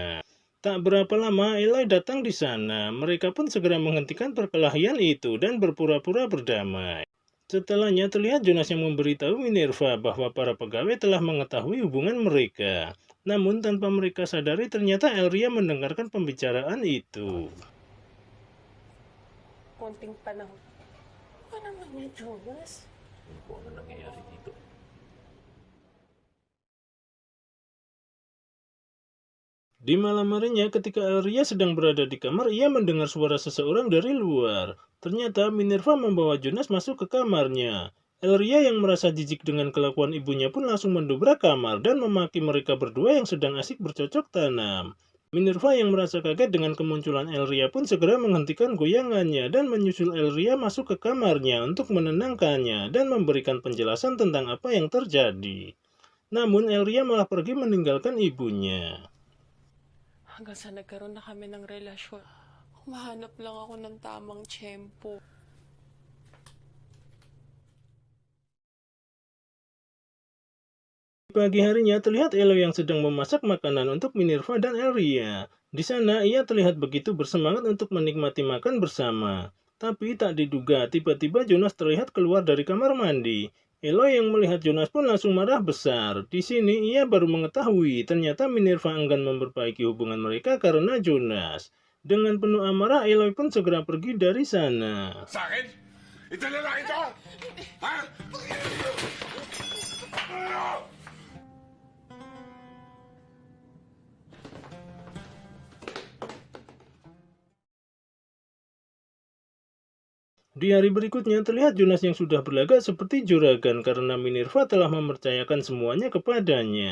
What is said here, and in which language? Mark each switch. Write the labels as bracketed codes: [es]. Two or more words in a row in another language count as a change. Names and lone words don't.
[id] Tak berapa lama Eloy datang di sana. Mereka pun segera menghentikan perkelahian itu dan berpura-pura berdamai. Setelahnya terlihat Jonas yang memberitahu Minerva bahwa para pegawai telah mengetahui hubungan mereka. Namun tanpa mereka sadari ternyata Elria mendengarkan pembicaraan itu. [tl] Konting panahon. Ano naman yung Jonas? Ano po ang nangyayari dito? [id] Di malam harinya ketika Elria sedang berada di kamar, ia mendengar suara seseorang dari luar. Ternyata Minerva membawa Jonas masuk ke kamarnya. Elria yang merasa jijik dengan kelakuan ibunya pun langsung mendobrak kamar dan memaki mereka berdua yang sedang asik bercocok tanam. Minerva yang merasa kaget dengan kemunculan Elria pun segera menghentikan goyangannya dan menyusul Elria masuk ke kamarnya untuk menenangkannya dan memberikan penjelasan tentang apa yang terjadi. Namun Elria malah pergi meninggalkan ibunya. [tl] Hanggang sa nagkaroon na kami ng relasyon, humahanap lang ako ng tamang tiyempo. [id] Di pagi harinya terlihat Eloy yang sedang memasak makanan untuk Minerva dan Elria. Di sana ia terlihat begitu bersemangat untuk menikmati makan bersama. Tapi tak diduga tiba-tiba Jonas terlihat keluar dari kamar mandi. Eloy yang melihat Jonas pun langsung marah besar. Di sini ia baru mengetahui ternyata Minerva enggan memperbaiki hubungan mereka karena Jonas. Dengan penuh amarah Eloy pun segera pergi dari sana. [tl] Sa akin? Ito na lang ito! Ha? [id] Di hari berikutnya terlihat Jonas yang sudah berlagak seperti juragan karena Minerva telah mempercayakan semuanya kepadanya.